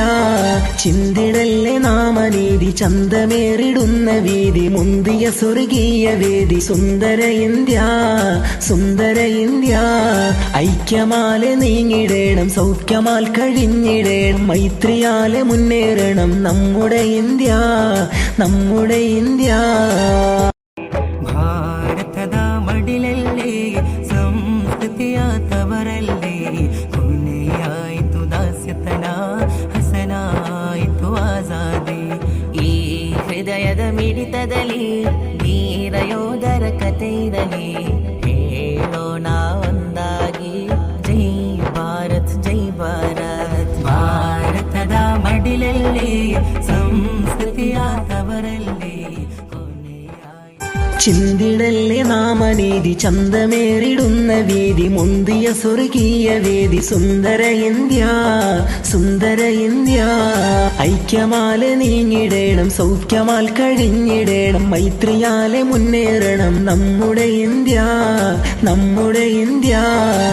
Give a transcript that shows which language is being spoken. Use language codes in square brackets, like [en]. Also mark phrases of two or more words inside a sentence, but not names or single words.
[ml] ചിന്തിടല്ലേ നാമനീതി ചന്തമേറിടുന്ന വീതി മുന്തിയ സ്വർഗീയ വേദി സുന്ദര ഇന്ത്യ സുന്ദര ഇന്ത്യ. ഐക്യമാലെ നീങ്ങിടേണം സൗഖ്യമാൽ കഴിഞ്ഞിടേണം മൈത്രിയാലെ മുന്നേറണം നമ്മുടെ ഇന്ത്യ നമ്മുടെ ഇന്ത്യ. [kn] ಭಾರತದ ಮಡಿಲಲ್ಲೇ ಸಂಸ್ಕೃತಿಯ ತವರಲ್ಲೇ ಕೊನೆಯಾಯಿತು ದಾಸ್ಯತನ ಹಸನಾಯಿತು ಆಜಾದಿ. ಈ ಹೃದಯದ ಮಿಡಿತದಲ್ಲಿ ವೀರ ಯೋಧರ ಕಥೆ ಇರಲಿ ಹೇಳೋಣ ಒಂದಾಗಿ ಜೈ ಭಾರತ್ ಜೈ ಭಾರತ್. ಭಾರತದ ಮಡಿಲಲ್ಲೇ ಸಂಸ್ಕೃತಿಯ ತವರಲ್ಲೇ [ml] ചിന്തിടല്ലേ നാമനീതി ചന്തമേറിടുന്ന വീതി മുന്തിയ സ്വർഗീയ വേദി സുന്ദര ഇന്ത്യ സുന്ദര ഇന്ത്യ. ഐക്യമാലെ നീങ്ങിടേണം സൗഖ്യമാൽ കഴിഞ്ഞിടേണം മൈത്രിയാലെ മുന്നേറണം നമ്മുടെ ഇന്ത്യ നമ്മുടെ ഇന്ത്യ.